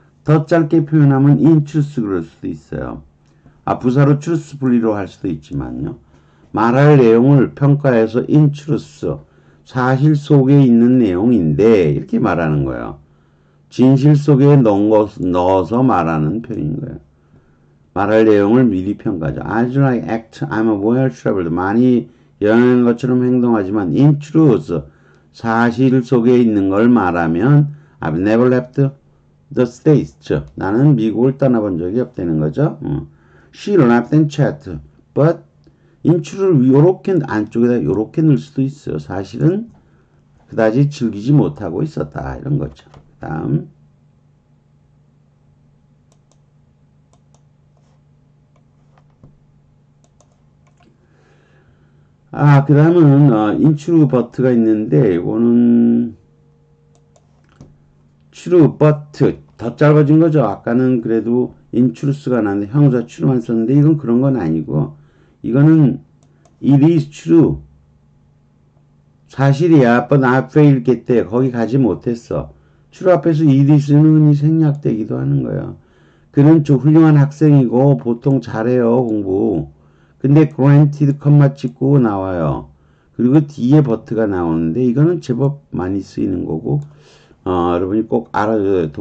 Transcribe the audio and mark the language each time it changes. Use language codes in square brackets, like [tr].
[ko] 더 짧게 표현하면 in truth 그럴 수도 있어요. 부사로 truthfully로 할 수도 있지만요. 말할 내용을 평가해서 in truth 사실 속에 있는 내용인데 이렇게 말하는 거예요. 진실 속에 넣어서 말하는 표현인 거예요. 말할 내용을 미리 평가하죠. [en] As I act, I'm well traveled. [ko] 많이 여행한 것처럼 행동하지만 in truth, 사실 속에 있는 걸 말하면 [en] I've never left the States. [ko] 나는 미국을 떠나본 적이 없다는 거죠. [en] She laughed and chatted. [ko] But in truth를 요렇게 안쪽에다 요렇게 넣을 수도 있어요. 사실은 그다지 즐기지 못하고 있었다. 이런 거죠. 다음. 그 다음은 in but가 있는데 이거는 true but 더 짧아진 거죠. 아까는 그래도 in truth가 나왔는데 형용사 true만 썼는데 이건 그런 건 아니고 이거는 [en] it is true [ko] 사실이야. [en] but I failed get there [ko] 거기 가지 못했어. true 앞에서 it is는 흔히 생략되기도 하는 거예요. 그는 좀 훌륭한 학생이고 보통 잘해요 공부. 근데 granted 컴마 찍고 나와요. 그리고 뒤에 but가 나오는데 이거는 제법 많이 쓰이는 거고 여러분이 꼭 알아줘요.